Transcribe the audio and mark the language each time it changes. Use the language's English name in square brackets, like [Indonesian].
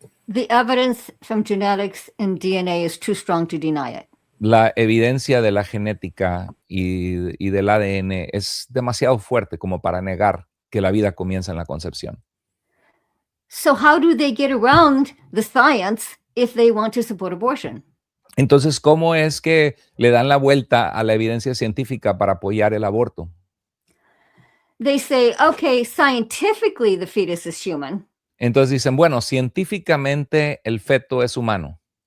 [English] The evidence from genetics and DNA is too strong to deny it. [Spanish] La evidencia de la genética y del ADN es demasiado fuerte como para negar que la vida comienza en la concepción. [English] So how do they get around the science if they want to support abortion? [Spanish] Entonces, ¿cómo es que le dan la vuelta a la evidencia científica para apoyar el aborto? [English] They say, okay, scientifically the fetus is human. [Spanish] Entonces dicen, bueno, científicamente el feto es humano.